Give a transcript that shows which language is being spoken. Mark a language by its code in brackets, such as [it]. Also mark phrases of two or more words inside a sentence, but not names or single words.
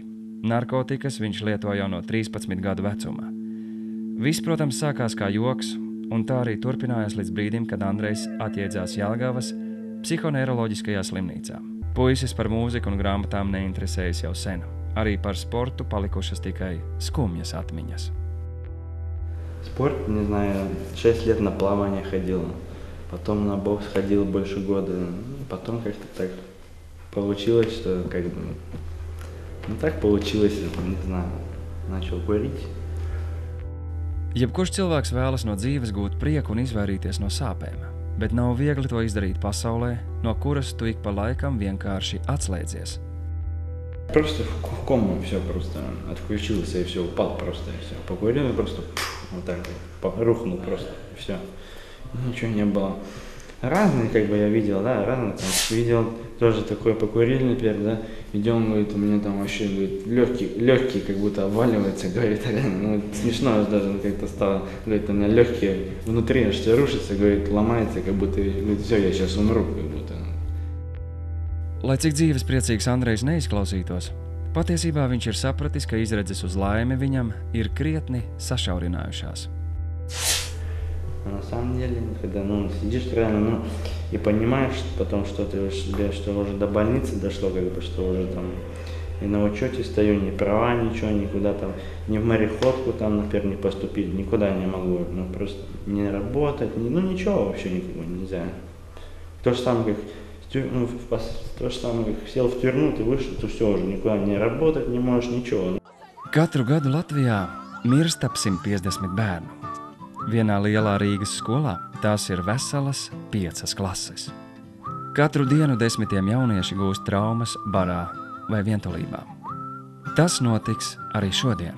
[lv] Narkotikas viņš lieto jau no 13 gadu vecuma. Viss, protams, sākās kā joks, un tā arī turpinājās līdz brīdim, kad Andrejs atjēdzās Jelgavas psihoneiroloģiskajā slimnīcā. Puisis par mūziku un grāmatām neinteresējas jau sen. Arī par sportu palikušas tikai skumjas atmiņas. [ru] Спорт, не знаю, 6 лет на плавание ходил, потом на бокс ходил больше года, потом как-то так получилось, что так получилось, не знаю, начал курить. [lv] Jebkurš cilvēks vēlas no dzīves gūt prieku un izvairīties no sāpēm, bet nav viegli to izdarīt pasaulē, no kuras tu ik pa laikam vienkārši atslēdzies. [ru] Просто в кому все просто отключился и все, упал просто и все. Покурил и просто вот так рухнул просто, и все. Ничего не было. Разные, я видел, да, разные. Видел тоже такой покурили, например, да. Идем, говорит, у меня там вообще, говорит, легкий как будто обваливается, говорит, смешно даже как-то стало, говорит, у меня легкие внутри аж все рушится, говорит, ломается, как будто, говорит, все, я сейчас умру, как будто. [lv] Lai cik dzīves priecīgs Andrejs neizklausītos, patiesībā viņš ir sapratis, ka izredzes uz laimi viņam ir krietni sašaurinājušās. [ru] На самом деле, когда сидишь реально, и понимаешь потом, что что уже до больницы дошло, что уже там и на учете стою, ни права, ничего, никуда там, ни в мореходку там, например, не поступить, никуда не могу, просто не работать, ничего вообще никакого нельзя. То же самое, как сел в тюрьму, ты вышел, ты все уже никуда не работать не можешь, ничего. [lv] Katru gadu Latvijā mirst ap 150 bērnu. Vienā lielā Rīgas skolā tās ir veselas 5 klases. Katru dienu desmitiem jaunieši gūst traumas barā vai vientulībā. Tas notiks arī šodien.